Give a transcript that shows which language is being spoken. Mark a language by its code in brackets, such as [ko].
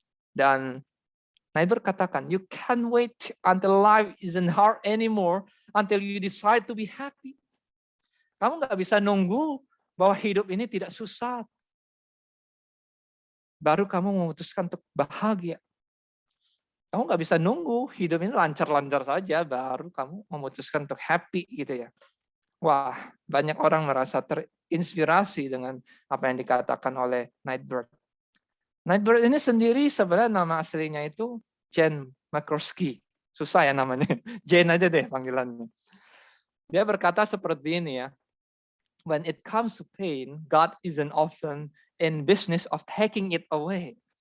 [id] Dan Nightbird katakan, [en] you can't wait until life isn't hard anymore until you decide to be happy. [id] Kamu nggak bisa nunggu bahwa hidup ini tidak susah. baru kamu memutuskan untuk bahagia. Kamu nggak bisa nunggu hidup ini lancar-lancar saja, baru kamu memutuskan untuk happy gitu ya. Wah, banyak orang merasa terinspirasi dengan apa yang dikatakan oleh Nightbird. Nightbird ini sendiri sebenarnya nama aslinya itu Jane McCloskey. Susah ya namanya. Jane aja deh panggilannya. Dia berkata seperti ini ya. [en] When it comes to pain, God isn't often in business of taking it away.